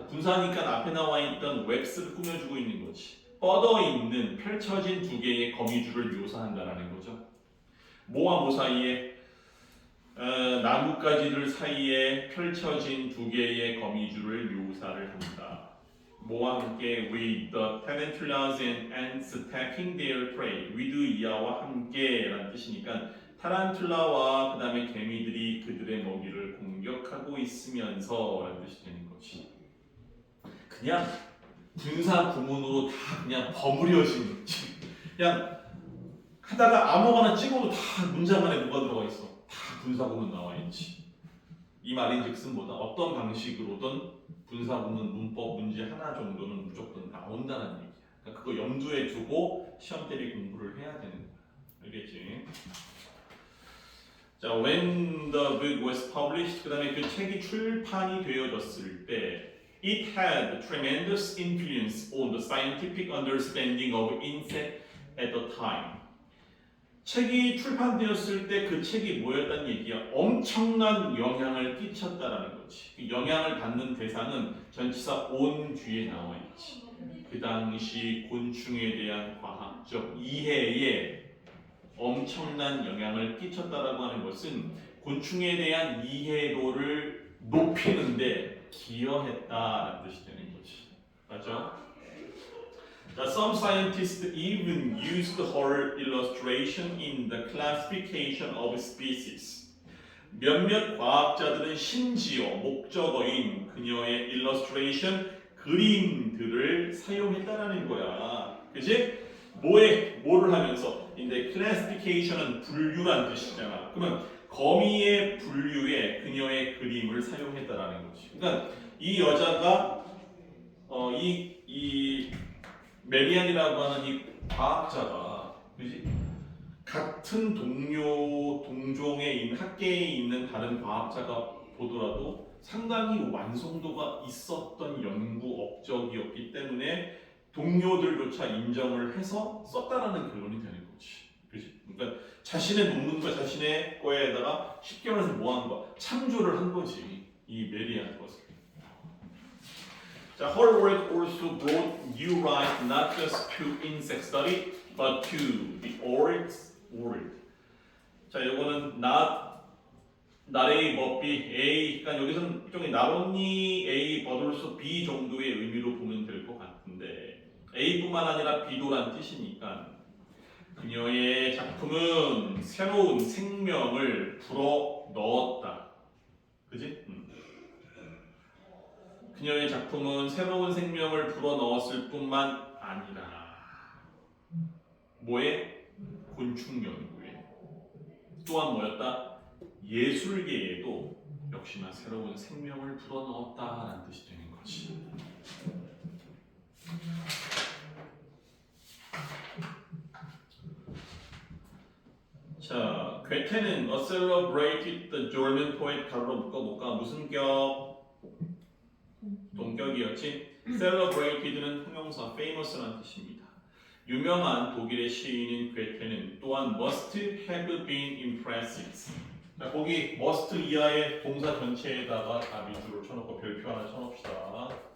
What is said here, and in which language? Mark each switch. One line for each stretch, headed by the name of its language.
Korean: 분사니까 앞에 나와 있던 webs를 꾸며주고 있는 거지. 뻗어 있는 펼쳐진 두 개의 거미줄을 묘사한다라는 거죠. 뭐와 뭐 사이에 나뭇가지들 사이에 펼쳐진 두 개의 거미줄을 묘사를 한다. 뭐와 함께
English: with the tarantulas and ants attacking their prey.
Korean: with 이하와 함께라는 뜻이니까 타란툴라와 그 다음에 개미들이 그들의 먹이를 공격하고 있으면서라는 뜻이 되는 거지. 그냥 분사 구문으로 다 그냥 버무려진 그냥 하다가 아무거나 찍어도 다 문장 안에 뭐가 들어가 있어. 다 분사 구문 나와 있지. 이 말인즉슨 뭐다 어떤 방식으로든 분사 구문 문법 문제 하나 정도는 무조건 나온다는 얘기야. 그러니까 그거 염두에 두고 시험 대비 공부를 해야 되는 거야. 알겠지?
English: 자, when the book was published,
Korean: 그 다음에 그 책이 출판이 되어졌을 때
English: it had tremendous influence on the scientific understanding of insect at the time.
Korean: 책이 출판되었을 때 그 책이 뭐였다는 얘기야? 엄청난 영향을 끼쳤다라는 거지. 그 영향을 받는 대상은 전치사 on 뒤에 나와 있지. 그 당시 곤충에 대한 과학적 이해에 엄청난 영향을 끼쳤다라고 하는 것은 곤충에 대한 이해도를 높이는데 기여했다라는 뜻이 되는 거지. 맞죠?
English: 자, some scientists even used her illustration in the classification of species.
Korean: 몇몇 과학자들은 심지어 목적어인 그녀의 illustration 그림들을 사용했다라는 거야. 그지? 뭐를 하면서? 근데 classification은 분류란 뜻이잖아. 그러면 거미의 분류에 그녀의 그림을 사용했다라는 거지. 그러니까 이 여자가 이 메리안이라고 하는 이 과학자가, 그지? 같은 동종에 있는 학계에 있는 다른 과학자가 보더라도 상당히 완성도가 있었던 연구 업적이었기 때문에 동료들조차 인정을 해서 썼다라는 결론이 되는 거지. 그지? 그러니까 자신의 논문과 자신의 거에다가 쉽게 말해서 뭐 한 거야? 참조를 한 거지. 이 메리안 것을.
English: 자, her work also brought new light not just to insect study, but to the world.
Korean: 자, 이거는 나레이 버비 A, 그러니까 여기서는 일종의
English: not only A but also B
Korean: 정도의 의미로 보면 될 것 같은데 A뿐만 아니라 B도란 뜻이니까 그녀의 작품은 새로운 생명을 불어 넣었다. 그지? 그녀의 작품은 새로운 생명을 불어넣었을 뿐만 아니라 뭐에? 곤충 연구에 또한 뭐였다? 예술계에도 역시나 새로운 생명을 불어넣었다라는 뜻이 되는 거지. 자, 괴테는
English: a celebrated the German poet
Korean: 가로로 묶어볼까? 무슨 격? 동격이었지. celebrated는 형용사 famous라는 뜻입니다. 유명한 독일의 시인인 괴테는 또한
English: must have been impressive.
Korean: 자, 거기 must 이하의 동사 전체에다가 다 밑으로 쳐놓고 별표 하나 쳐놓읍시다.